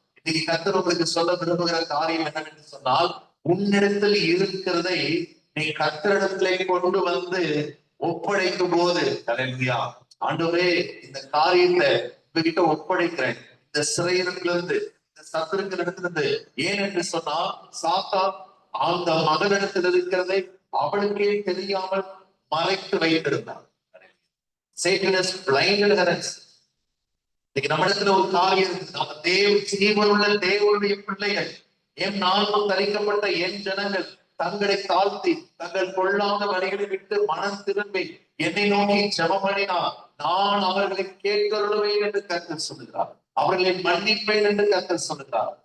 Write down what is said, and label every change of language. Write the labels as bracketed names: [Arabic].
[Tamil] இன்னைக்கு கர்த்தர் உங்களுக்கு சொல்ல விரும்புகிற காரியம் என்னவென்று சொன்னால், உன்னிடத்தில் இருக்கிறதை நீ கர்த்தரிடத்திலே கொண்டு வந்து ஒப்படைக்கும் போது, அல்லேலூயா, ஆண்டவரே இந்த காரியத்தை உங்ககிட்ட ஒப்படைக்கிறேன், இந்த சிறையிடத்திலிருந்து, இந்த சத்துருக்களிடத்திலிருந்து. ஏன் என்று சொன்னால், சாத்தான் அந்த மகனிடத்தில் இருக்கிறதை அவளுக்கே தெரியாமல் மறைத்து வைத்திருந்தார். [English] Satan has blinded her eyes. [Tamil] இன்னைக்கு நம்ம இடத்துல ஒரு காரியம் இருக்கு, நம்ம ஜீவனுள்ள தேவனுடைய பிள்ளைகள், என் நாளும் தரிக்கப்பட்ட என் ஜனங்கள் தங்களை தாழ்த்தி தங்கள் கொள்ளாத வழிகளை விட்டு மனம் திரும்பி என்னை நோக்கி ஜெபம் பண்ணினார், நான் அவர்களை கேட்கொள்வேன் என்று கர்த்தர் சொல்லுகிறார், அவர்களை மன்னிப்பேன் என்று கர்த்தர் சொல்லுகிறார்.